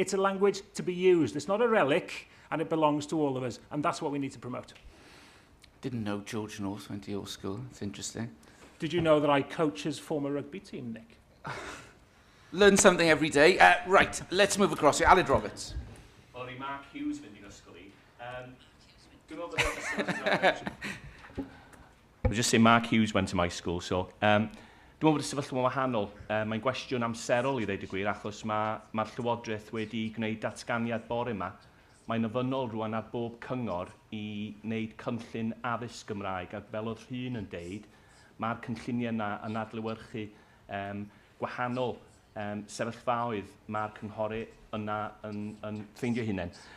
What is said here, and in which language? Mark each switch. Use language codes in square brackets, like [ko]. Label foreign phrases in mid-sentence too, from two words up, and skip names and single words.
[en] It's a language to be used. It's not a relic, and it belongs to all of us, and that's what we need to promote. Didn't know George North went to your school. It's interesting. Did you know that I coach his former rugby team, Nick? Learn something every day. Right, let's move across here. Aled Roberts. [cy] Well, Mark Hughes fynd i'r ysgol I. Dwi'n meddwl bod [en] I was just saying Mark Hughes went to my school, [cy] so dwi'n meddwl bod y sefyllfa'n wahanol. Mae'n gwestiwn amserol I ddeud y gwir, achos mae'r Llywodraeth wedi gwneud datganiad bore yma. Mae'n ofynnol rwan ar bob cyngor I wneud cynllun addysg Gymraeg, ac fel oedd Rhun yn deud, mae'r cynlluniau yna yn adlewyrchu gwahanol sefyllfaoedd mae'r cynghori yna yn ffeindio hunain.